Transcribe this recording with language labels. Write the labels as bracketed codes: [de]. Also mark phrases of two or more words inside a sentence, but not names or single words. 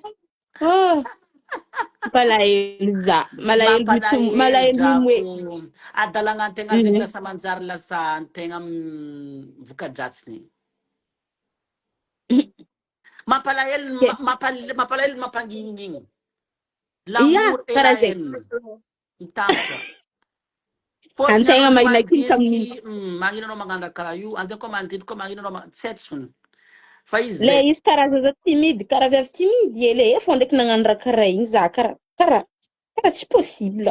[mg] Oh. Malaelo za. Malaelo mwe. Adalagna antegna zegny lasa manjary lasa antegna vokadratsiny. Mampalahelo mampanginigny. [fr] L'amour et la haine. [mg] Mitambatra. Antegna mainakin kami. Manginanao magnano karaha io, antegna koa mandidy koa manginanao tsetsony. Fa izy le izy karaza timide, karaha viavy timide le fô ndraiky nagnano raha karaha igny za karaha tsy possible.